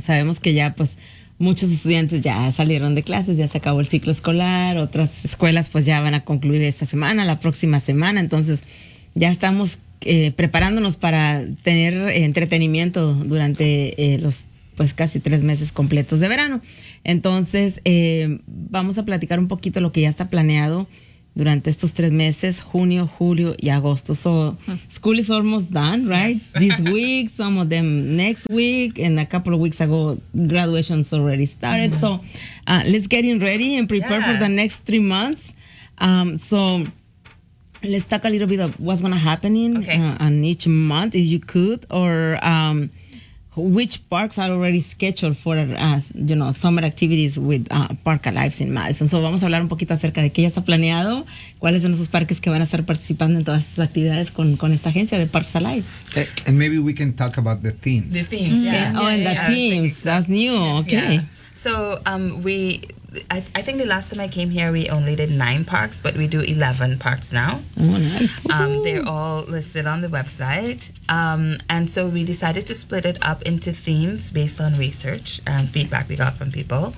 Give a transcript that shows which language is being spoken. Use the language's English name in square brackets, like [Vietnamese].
[Spanish] Sabemos que ya, pues, muchos estudiantes ya salieron de clases, ya se acabó el ciclo escolar, otras escuelas pues ya van a concluir esta semana, la próxima semana, entonces ya estamos preparándonos para tener entretenimiento durante los pues casi 3 meses completos de verano. Entonces vamos a platicar un poquito lo que ya está planeado durante estos 3 meses, junio, julio y agosto. [English] So, school is almost done, right? Yes. This week, some of them next week, and a couple of weeks ago, graduation's already started. So, let's get in ready and prepare for the next 3 months. So, let's talk a little bit of what's going to happen on each month, if you could, or which parks are already scheduled for, you know, summer activities with Park Alive in Madison. [Spanish] So vamos a hablar un poquito acerca de qué ya está planeado, cuáles son esos parques que van a estar participando en todas esas actividades con esta agencia de Parks Alive. [English] And maybe we can talk about the themes. The themes, themes. That's new. Okay. Yeah. So I think the last time I came here, we only did 9 parks, but we do 11 parks now. Oh, nice. They're all listed on the website. And so we decided to split it up into themes based on research and feedback we got from people.